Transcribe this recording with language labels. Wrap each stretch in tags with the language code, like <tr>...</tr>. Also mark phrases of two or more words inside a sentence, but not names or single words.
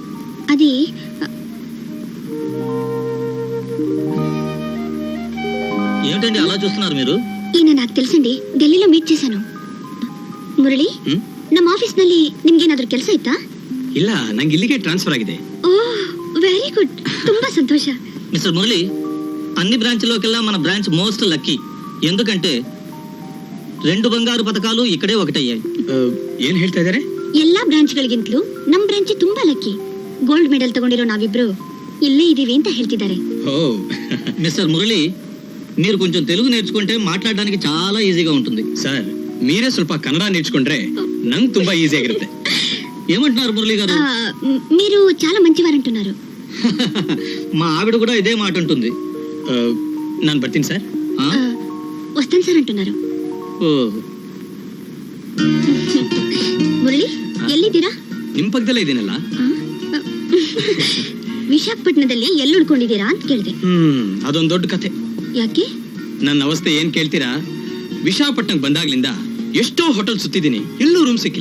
<en>good morning.</en> <kn>ಅದೇ</kn> <te>ఏమిటండి అలా చూస్తున్నారు మీరు? ఈయన నాకు తెలుసండి, ఢిల్లీలో మీట్ చేశాను.</te> <kn>ಮುರಳಿ, ನಮ್ಮ ಆಫೀಸ್ ನಲ್ಲಿ ನಿಮ್ಗೇನಾದ್ರೂ ಕೆಲಸ ಇತ್ತಾ? ಇಲ್ಲ, ನಂಗೆ ಇಲ್ಲಿಗೆ ಟ್ರಾನ್ಸ್ಫರ್ ಆಗಿದೆ. ಓಹ್,</kn> <en>very good,</en> <kn>ತುಂಬಾ ಸಂತೋಷ.</kn> <te>మిస్టర్ మురళి, అన్ని బ్రాంచ్లోకెల్లా మన బ్రాంచ్</te> <en>most lucky.</en> <te>ఎందుకంటే 2 బంగారు పథకాలు ఇక్కడే ఒకటయ్యాయి.</te> <kn>ಏನ್ ಹೇಳ್ತಾ ಇದಾರೆ? ಎಲ್ಲಾ ಬ್ರಾಂಚ್ಗಳಿಗಿಂತಲೂ ನಮ್ ಬ್ರಾಂಚ್ ತುಂಬಾ ಲಕ್ಕಿ.</kn> <en>gold medal</en> <kn>ತಗೊಂಡಿರೋ ನಾವಿಬ್ರು ಇಲ್ಲೇ ಇದೀವಿ ಅಂತ ಹೇಳ್ತಿದ್ದಾರೆ. ಓ</kn> <te>మిస్టర్ మురళి, మీరు కొంచెం తెలుగు నేర్చుకుంటే మాట్లాడడానికి చాలా ఈజీగా ఉంటుంది. ಸರ್, మీరే ಸ್ವಲ್ಪ ಕನ್ನಡ నేర్చుకుంటే ನಂಗೆ ತುಂಬಾ ఈజీ ಆಗಿರುತ್ತೆ. ఏమంటున్నారు మురళి గారు? మీరు చాలా మంచివారంటున్నారు. మా ఆవిడ కూడా ఇదే మాట ఉంటుంది.</te> <kn>ನಾನು ಬರ್ತೀನಿ ಸರ್.</kn> <te>వస్తాను సార్ అంటున్నారు. ఓ,</te> <kn>ಮುರಳಿ, ಎಲ್ಲಿದ್ದೀರಾ? ನಿಮ್ ಪಕ್ಕದಲ್ಲೇ ಇದೀನಲ್ಲ. ವಿಶಾಖಪಟ್ಟಣದಲ್ಲಿ ಎಲ್ಲಿ ಉಳ್ಕೊಂಡಿದ್ದೀರಾ ಅಂತ ಕೇಳಿದೆ. ಅದೊಂದು ದೊಡ್ಡ ಕಥೆ. ಯಾಕೆ? ನನ್ನ ಅವಸ್ಥೆ ಏನ್ ಕೇಳ್ತೀರಾ? ವಿಶಾಖಪಟ್ಟಣಕ್ಕೆ ಬಂದಾಗ್ಲಿಂದ ಎಷ್ಟೋ ಹೋಟೆಲ್ ಸುತ್ತಿದ್ದೀನಿ, ಎಲ್ಲೂ ರೂಮ್ ಸಿಕ್ಕಿಲ್ಲ.</kn>